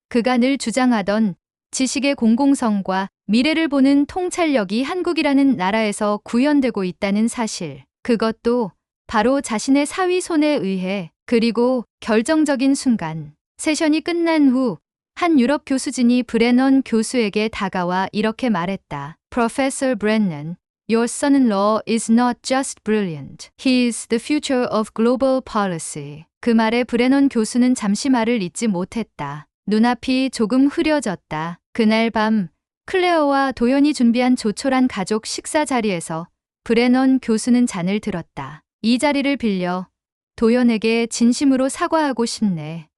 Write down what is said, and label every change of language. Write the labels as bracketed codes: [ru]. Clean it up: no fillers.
[ko] 그가 늘 주장하던 지식의 공공성과 미래를 보는 통찰력이 한국이라는 나라에서 구현되고 있다는 사실. 그것도 바로 자신의 사위 손에 의해. 그리고 결정적인 순간. 세션이 끝난 후 한 유럽 교수진이 브레넌 교수에게 다가와 이렇게 말했다. [en] Professor Brennan, your son-in-law is not just brilliant. He is the future of global policy. [ko] 그 말에 브레넌 교수는 잠시 말을 잇지 못했다. 눈앞이 조금 흐려졌다. 그날 밤 클레어와 도연이 준비한 조촐한 가족 식사 자리에서 브레넌 교수는 잔을 들었다. 이 자리를 빌려 도연에게 진심으로 사과하고 싶네.